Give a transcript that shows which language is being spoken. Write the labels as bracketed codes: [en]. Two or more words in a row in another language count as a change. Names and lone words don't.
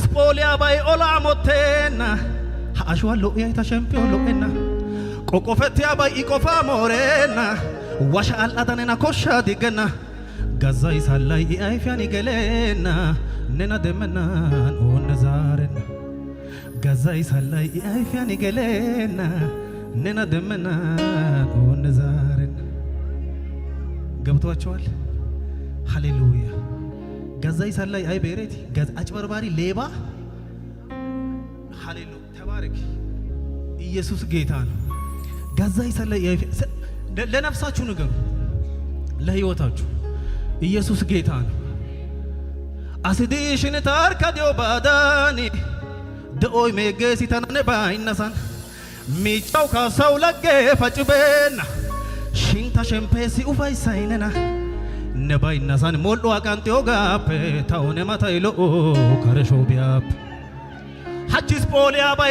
[wal] ፖሊያ ባይ ኦላ ሞቴና አሽዋሎ ያይታ ሸምፒዮን ሎኤና ቆቆፈቲያ ባይ ኢቆፋ ሞሬና ዋሻ አልአዳነና ኮሻ ዲገና ጋዛ ይሳላይ አይፊያን ይገለና ነና ደመናን ኦነዛረና ጋዛ ይሳላይ አይፊያን ይገለና ነና ደመናን ኦነዛረና [am] ገብቷቸዋል ሃሌሉያ [wal] ጋዛ ይሳላይ አይ ቤሬቲ ጋዛ [am] አጭበርባሪ ሌባ ሃሌሉያ ተባረክ ኢየሱስ ጌታ ነው [wal] ጋዛ ይሳላይ [am] ለነፍሳችሁ ንገሩ ለህይወታችሁ ኢየሱስ ጌታ ነው [wal] አስዲሽን ታርካዲዮ ባዳኒ ደኦይ ሜጌሲ ተናነባይነሳን ሚቻው ካሳው ለጌ ፋጭበና ሽንታ ሸምፔሲ ኡፋይሳይነና ነባይነሳን ሞሎ አቃንቴዮ ጋፔ ታውነ ማታይ ሎኦ ከረሾ ቢያፔ ሀቺስ ፖሊያ ባይ